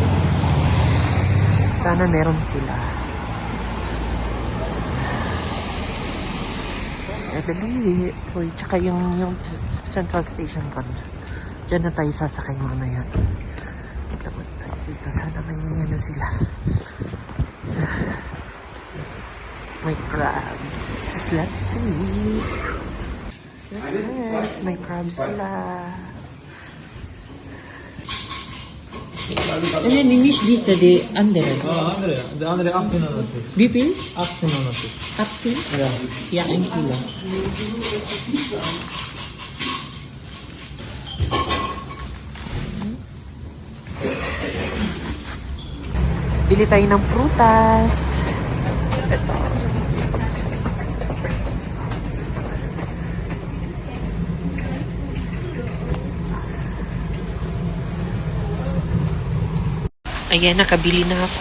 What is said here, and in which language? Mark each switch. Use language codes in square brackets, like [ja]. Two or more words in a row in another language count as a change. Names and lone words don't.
[tl] Sana meron sila. Dali. Uy, tsaka yung Central Station pa. Diyan na tayo sasakay mamaya. Punta tayo dito. Sana may na sila. May crabs. [en] Let's see. Yes, [tl] may crabs sila. [de] Nee, nicht diese, die andere. Andere. De andere 1800. Wie viel? 1800. 18? Ja. Ja, 1 Kilo. [tl] Bili tayo ng prutas. Ito. Ayan, nakabili na ako.